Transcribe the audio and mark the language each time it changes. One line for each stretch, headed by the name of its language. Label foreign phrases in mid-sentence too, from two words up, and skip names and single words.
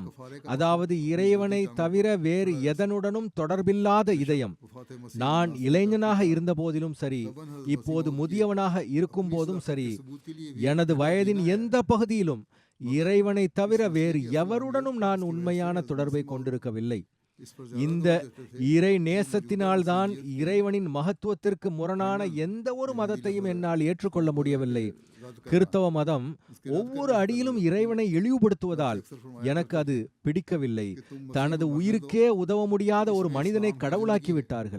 Tamil: அதாவது இறைவனை தவிர வேறு எதனுடனும் தொடர்பில்லாத இதயம். நான் இளைஞனாக இருந்த போதிலும் சரி, இப்போது முதியவனாக இருக்கும் போதும் சரி, எனது வயதின் எந்த பகுதியிலும் இறைவனை தவிர வேறு எவருடனும் நான் உண்மையான தொடர்பை கொண்டிருக்கவில்லை.
Hindi: इस पर ज्यादा
Tamil: இந்த
Hindi: जोर देते थे।
Tamil: இறை நேசத்தினால்தான் இறைவனின் மகத்துவத்திற்கு முரணான எந்த ஒரு மதத்தையும் என்னால் ஏற்றுக்கொள்ள முடியவில்லை. கிறித்தவ மதம் ஒவ்வொரு அடியிலும் இறைவனை இழிவுபடுத்துவதால் எனக்கு அது பிடிக்கவில்லை. தனது உயிருக்கே உதவ முடியாத ஒரு மனிதனை கடவுளாக்கி விட்டார்கள்.